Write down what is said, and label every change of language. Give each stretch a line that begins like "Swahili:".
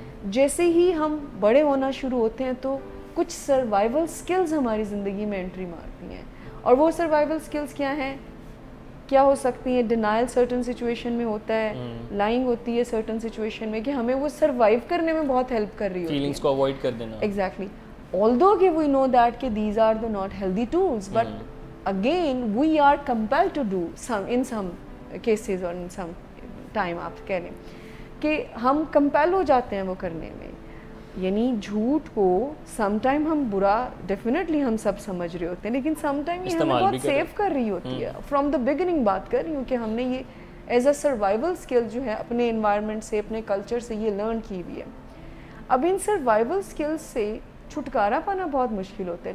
Urdu: جیسے ہی ہم بڑے ہونا شروع ہوتے ہیں تو کچھ سروائیول سکلز ہماری زندگی میں انٹری مارتی ہیں, اور وہ سروائیول سکلز کیا ہیں, کیا ہو سکتی ہیں؟ ڈینائل سرٹن سچویشن میں ہوتا ہے, لائنگ ہوتی ہے سرٹن سچویشن میں, کہ ہمیں وہ سروائیو کرنے میں بہت ہیلپ کر رہی ہوتی ہے, فیلنگز کو اوائڈ کر دینا. ایگزیکٹلی.
English: although کہ we know that کہ these are the not healthy tools, but again we are compelled to do in some cases or in some time,
Urdu: آپ کہہ لیں کہ ہم کمپیل ہو جاتے ہیں وہ کرنے میں. یعنی جھوٹ کو سم ٹائم ہم برا ڈیفینیٹلی ہم سب سمجھ رہے ہوتے ہیں, لیکن سم ٹائم یہ ہمیں بہت سیو کر رہی ہوتی ہے.
English: from the beginning
Urdu: بات کر رہی ہوں کہ ہم نے یہ ایز اے سروائیول اسکل جو ہے اپنے انوائرمنٹ سے, اپنے کلچر سے یہ لرن کی ہوئی ہے. اب ان سروائیول اسکلس سے چھٹکارا پانا بہت مشکل ہوتا ہے.